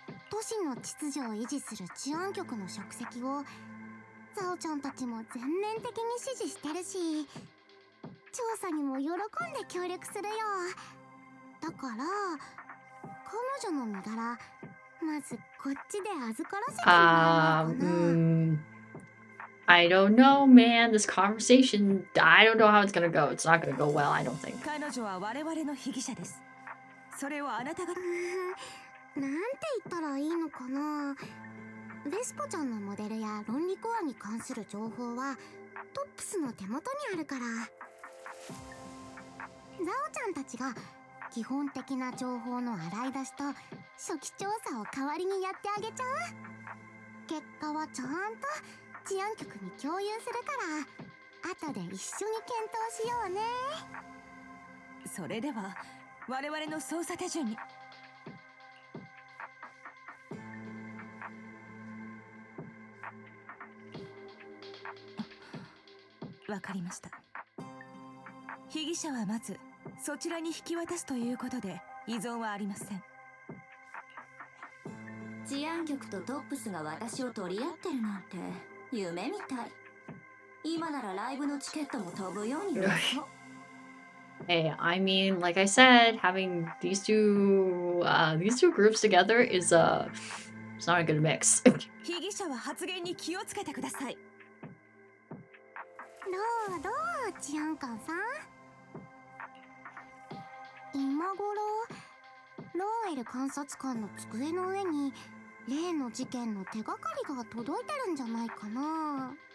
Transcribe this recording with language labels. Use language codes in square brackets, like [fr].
[ja] 都市の秩序を維持する治安局の職責をザオちゃんたちも全面的に支持してるし、調査にも喜んで協力するよ。だから彼女の身柄まずこっちで預からせてもらえないかな。 [en] I don't know, man. This conversation, I don't know how it's gonna go. It's not gonna go well, I don't think. [ja] 彼女は我々の被疑者です。それをあなたがなんて言ったらいいのかな。ベスポちゃんのモデルや論理コアに関する情報はトップスの手元にあるから、ザオちゃんたちが基本的な情報の洗い出しと初期調査を代わりにやってあげちゃう。結果はちゃんと治安局に共有するから後で一緒に検討しようね。それでは我々の捜査手順に。わかりました。被疑者はまずそちらに引き渡すということで依存はありません。治安局とトップスが私を取り合ってるなんて夢みたい。今ならライブのチケットも飛ぶように売れそう。 [en] Hey, I mean, like I said, having these two groups together is it's not a good mix. [ja] 被疑者は発言に気をつけてください。どう治安官さん。今頃ローエル監察官の机の上に例の事件の手がかりが届いてるんじゃないかな。